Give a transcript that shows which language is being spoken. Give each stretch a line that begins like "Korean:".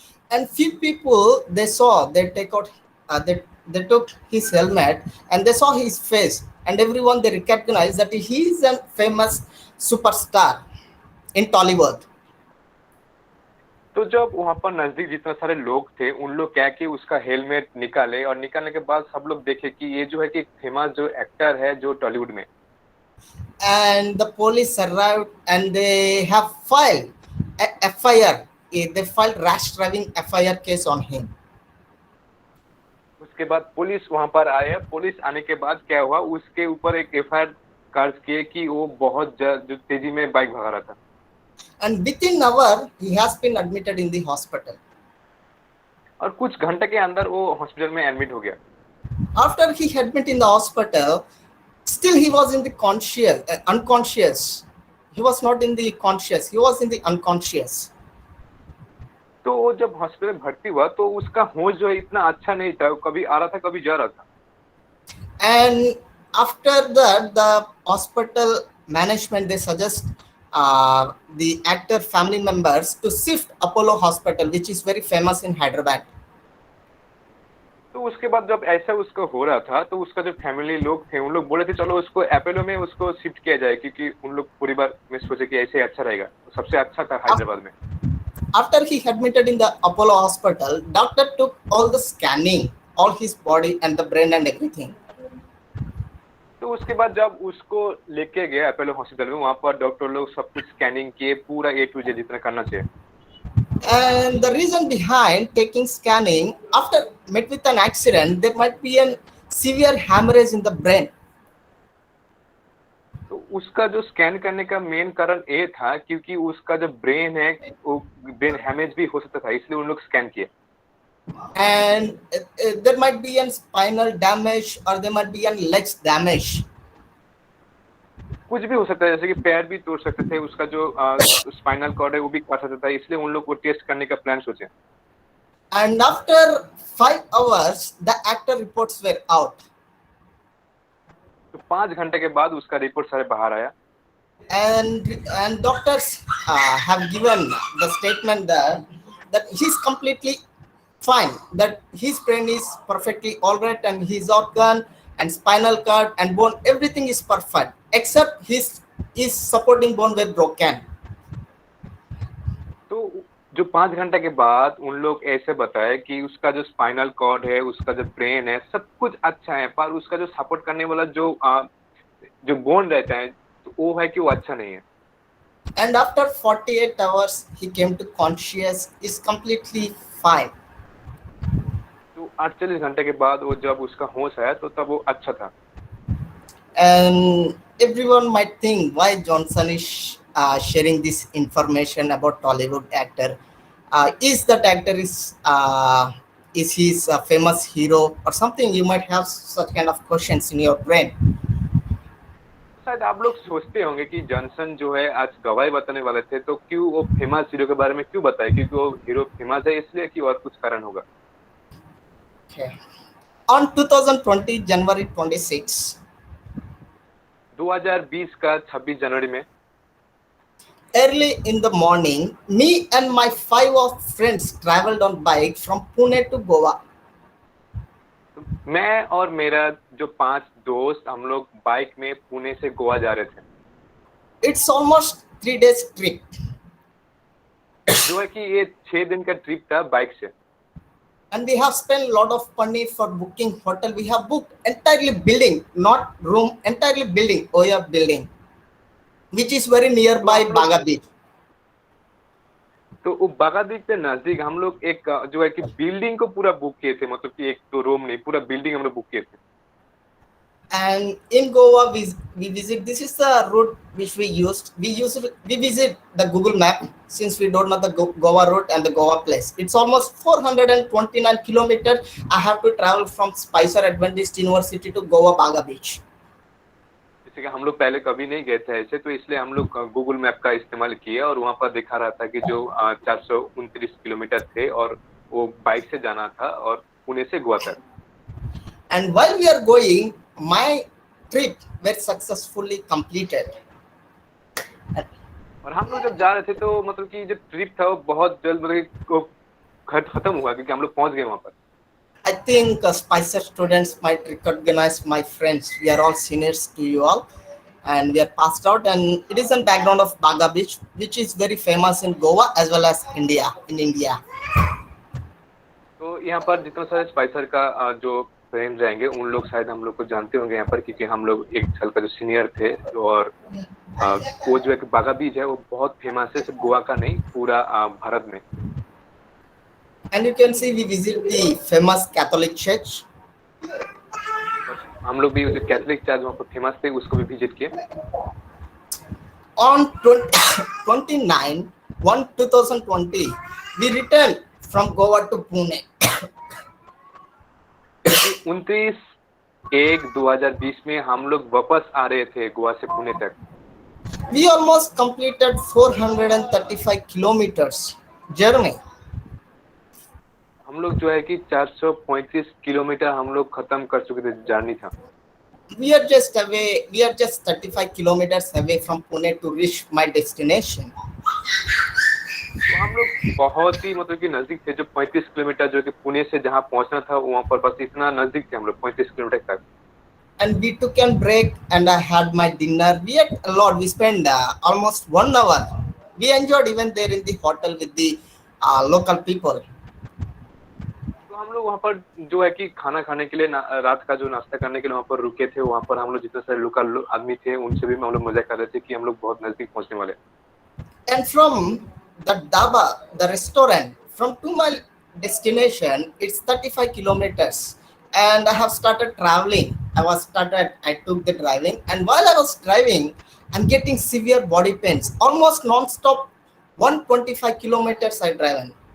English: And few people they saw, they take out, they took his helmet and they saw his face, and everyone they recognized that he is a famous superstar in Tollywood.
Hindi: तो जब वहां पर नजदीक जितने सारे लोग थे, उन लोग क्या कि उसका हेलमेट निकाले और निकालने के बाद सब लोग देखे कि ये जो है कि फेमस जो एक्टर है जो टॉलीवुड में।
English: And the police arrived and they have filed a FIR. They filed rash driving FIR case on him.
Hindi: उसके बाद पुलिस वहां पर आए। पुलिस आने के बाद क्या हुआ, उसके ऊपर एक FIR दर्ज किए कि वो बहुत जो तेजी में बाइक भगा रहा था।
English: And within an hour, he has been admitted in the hospital.
Hindi: और कुछ घंटे के अंदर वो हॉस्पिटल में एडमिट हो गया।
English: After he admitted in the hospital, still he was in the unconscious. He was not in the conscious. He was in the unconscious.
Hindi: तो वो जब हॉस्पिटल में भर्ती हुआ तो उसका होश जो है इतना अच्छा नहीं था, वो कभी आ रहा था कभी जा रहा था।
English: And after that, the hospital management they suggest the actor family members to shift Apollo Hospital, which is very famous in Hyderabad.
Hindi: तो उसके बाद जब ऐसा उसको हो रहा था तो उसका जो फैमिली लोग थे उन लोग बोले थे चलो उसको अपोलो में उसको शिफ्ट किया जाए, क्योंकि उन लोग पूरी बार में सोचे कि ऐसे अच्छा रहेगा। सबसे अच्छा था हैदराबाद में।
English: After he admitted in the Apollo Hospital, doctor took all the scanning, all his body and the brain and everything.
Hindi: तो उसके बाद जब उसको लेके गए अपोलो हॉस्पिटल में, वहाँ पर डॉक्टर लोग सब कुछ स्कैनिंग किए, पूरा A to Z जितना करना चाहिए।
English: And the reason behind taking scanning, after met with an accident, there might be a severe hemorrhage in the brain.
Hindi: तो उसका जो स्कैन करने का मेन कारण ये था क्योंकि उसका जो ब्रेन है वो ब्रेन हैमेज भी हो सकता था, इसलिए उन लोग स्कैन किए।
English: And there might be a spinal damage or there might be a legs damage.
Hindi: कुछ भी हो सकता है, जैसे कि पैर भी तोड़ सकते थे, उसका जो स्पाइनल कॉर्ड है वो भी काट सकता था, इसलिए उन लोग को टेस्ट करने का प्लान सोचे।
English: And after 5 hours, the actor reports were out.
Hindi: तो 5 घंटे के बाद उसका रिपोर्ट सारे बाहर आया।
English: And doctors have given the statement that he's completely fine, that his brain is perfectly all right and his organ and spinal cord and bone, everything is perfect except his supporting bone were broken.
Hindi: तो जो 5 घंटे के बाद उन लोग ऐसे बताए कि उसका जो स्पाइनल कॉर्ड है, उसका जो ब्रेन है, सब कुछ अच्छा है, पर उसका जो सपोर्ट करने वाला जो बोन रहता है तो वो है कि वो अच्छा नहीं है।
English: And after 48 hours he came to conscious, is completely fine.
Hindi: तो 48 घंटे के बाद वो जब उसका होश आया तो तब वो अच्छा था।
English: And everyone might think why Johnson is sharing this information about Tollywood actor. Is that actor is he a famous hero or something? You might have such kind of questions in your brain.
Hindi: शायद आप लोग सोचते होंगे कि Johnson जो है आज गवाही बताने वाले थे, तो क्यों वो फेमस हीरो के बारे में क्यों बताए? क्योंकि वो हीरो फेमस है इसलिए कि और कुछ कारण होगा?
English: Okay. On 2020 January 26,
Hindi: 2020 का 26 जनवरी में
English: early in the morning, me and my 5 of friends traveled on bike from Pune to Goa.
Hindi: मैं और मेरा जो 5 दोस्त हम लोग बाइक में पुणे से गोवा जा रहे थे।
English: It's almost 3 days trip.
Hindi: जो है कि ये 6 दिन का ट्रिप था बाइक से।
English: And we have spent a lot of money for booking hotel. We have booked entirely building, not room, entirely building, Oya building, which is very nearby
Hindi: हम लोग-
English: Baga Beach.
Hindi: तो वो बागा बीच के नजदीक हम लोग एक जो है कि बिल्डिंग को पूरा बुक किए थे, मतलब कि एक तो रूम नहीं, पूरा बिल्डिंग हम लोग बुक किए थे।
English: And in Goa, we visit. This is the route which we used. We visit the Google Map since we don't know the Goa route and the Goa place. It's almost 429 kilometers. I have to travel from Spicer Adventist University to Goa Baga Beach.
Hindi: जैसे कि हम लोग पहले कभी नहीं गए थे ऐसे, तो इसलिए हम लोग गूगल मैप का इस्तेमाल किए और वहाँ पर दिखा रहा था कि जो 429 किलोमीटर थे और वो बाइक से जाना था और पुणे से गोवा तक।
English: And while we are going, my trip was successfully completed.
Hindi: और हम लोग जब जा रहे थे तो मतलब कि जो ट्रिप था वो बहुत जल्द मतलब कि वो खत्म हुआ क्योंकि हम लोग पहुंच गए वहाँ पर।
English: I think Spicer students might recognize my friends. We are all seniors to you all, and we are passed out. And it is in background of Baga Beach, which is very famous in Goa as well as India. In India,
Hindi: तो यहाँ पर जितना सारे Spicer का जो friends रहेंगे उन लोग शायद हम लोग को जानते होंगे यहाँ पर, क्योंकि हम लोग एक साल का जो सीनियर थे और वो जो है कि बागा बीच है वो बहुत फेमस है, सिर्फ गोवा का नहीं पूरा भारत में।
English: and you can see we visit the famous Catholic church.
Hindi: हम लोग भी जो कैथोलिक चर्च वहाँ पर फेमस थे उसको भी विजिट किए।
English: On 29/1/2020, we returned from Goa to Pune.
Hindi: 29/1/2020 में हम लोग वापस आ रहे थे गोवा से पुणे तक।
English: We almost completed 435 kilometers journey.
Hindi: हम लोग जो है कि 435 किलोमीटर हम लोग खत्म कर चुके थे, जर्नी था।
English: We are just 35 kilometers away from Pune to reach my destination.
Hindi: तो हम लोग बहुत ही मतलब कि नजदीक थे, जो 35 किलोमीटर जो कि पुणे से जहाँ पहुंचना था वहाँ पर बस इतना नजदीक थे हम लोग 35 किलोमीटर तक।
English: And we took a break and I had my dinner. We ate a lot. We spent almost 1 hour. We enjoyed even there in the hotel with the local people.
Hindi: तो हम लोग वहाँ पर जो है कि खाना खाने के लिए रात का जो नाश्ता करने के लिए वहाँ पर रुके थे। वहाँ पर हम लोग जितने सारे लोकल आदमी थे उनसे भी हम लोग मजा कर रहे थे कि हम लोग बहुत नजदीक पहुँचने वाले।
English: And from the dhaba, the restaurant, from to my destination, it's 35 kilometers. And I have started traveling. I took the driving. And while I was driving, I'm getting severe body pains, almost non-stop, 125 kilometers I driven.